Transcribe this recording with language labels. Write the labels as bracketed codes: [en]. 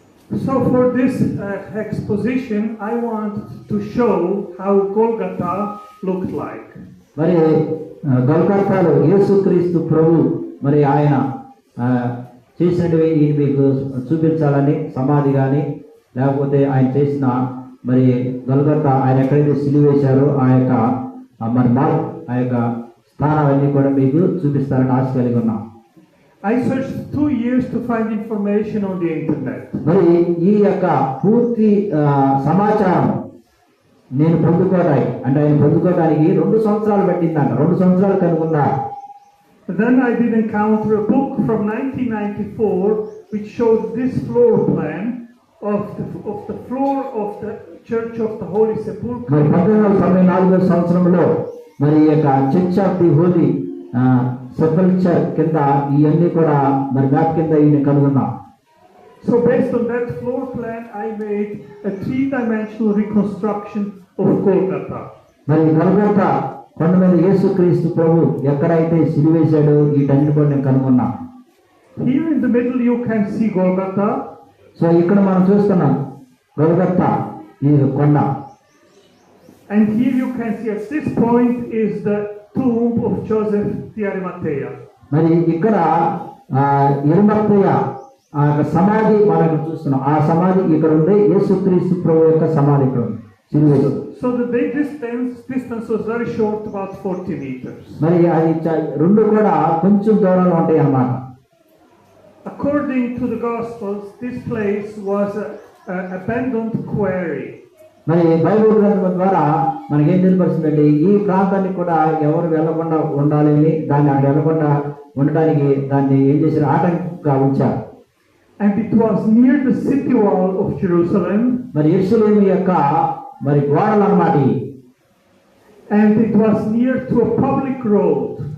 [en] So for this exposition, I want to show how Golgotha looked like. [te] మరి గొల్గొతాలో యేసుక్రీస్తు ప్రభు మరి ఆయన చేసినవి మీకు చూపించాలని, సమాధి కానీ లేకపోతే ఆయన చేసిన మరి గొల్గొతా ఆయన ఎక్కడైతే సిలువ వేశారో ఆ యొక్క మరి ఆ యొక్క స్థానాలన్నీ కూడా మీకు చూపిస్తారని ఆశ కలిగి ఉన్నాం. [en] I searched 2 years to find information on the internet. [te] మరి ఈ యొక్క పూర్తి సమాచారం నేను పొందుకోవడానికి, అంటే ఆయన పొందుకోవడానికి 2 సంవత్సరాలు పట్టిందంట. 2 సంవత్సరాలు కనుక్కున్నా. [en] Then I did encounter a book from 1994 which showed this floor plan of the floor of the Church of the Holy Sepulchre. [te] మరి 1994 సంవత్సరంలో మరి ఈ యొక్క చర్చ్ ఆఫ్ ది హోలీ సెపల్చర్ కింద ఇవన్నీ కూడా మరి మ్యాప్ కింద ఈయన కనుగొన్నాం. [en] So based on that floor plan, I made a 3-dimensional reconstruction of Golgotha. [te] మరి గొల్గొతా కొండ మీద యేసుక్రీస్తు ప్రభు ఎక్కడైతే సిలువేశాడో వీటన్నిటి కూడా నేను కనుగొన్నా. [en] Here in the middle you can see Golgotha. [te] So ఇక్కడ మనం చూస్తున్నాం గొల్గొతా ఈ కొండ. [en] And here you can see at this point is the tomb of Joseph the Arimathea. [te] మరి ఇక్కడ ఎరిమత్తయ్య ఆ యొక్క సమాధి మనం చూస్తున్నాం. ఆ సమాధి ఇక్కడ ఉంది. యేసుక్రీస్తు ప్రభు యొక్క సమాధి ఇక్కడ ఉంది సిలువేలో. [en] So the distance was very short, about 40 meters. [te] మరి అది రెండు కూడా కొంచెం దూరంలో ఉంటాయి అన్నమాట. [en] According to the Gospels, this place was an abandoned quarry. [te] మరి బైబిల్ గ్రంథం ద్వారా మనకేం తెలియపరుస్తుందంటే ఈ ప్రాంతానికి కూడా ఎవరు వెళ్లకుండా ఉండాలని, దాన్ని అక్కడ వెళ్లకుండా ఉండడానికి దాన్ని ఏం చేశారు, ఆటంకంగా ఉంచారు. [en] And it was near the city wall of Jerusalem. [te] మరి యెరూషలేము యొక్క మరి గోడలు అన్నమాట. [en] And it was near to a public road.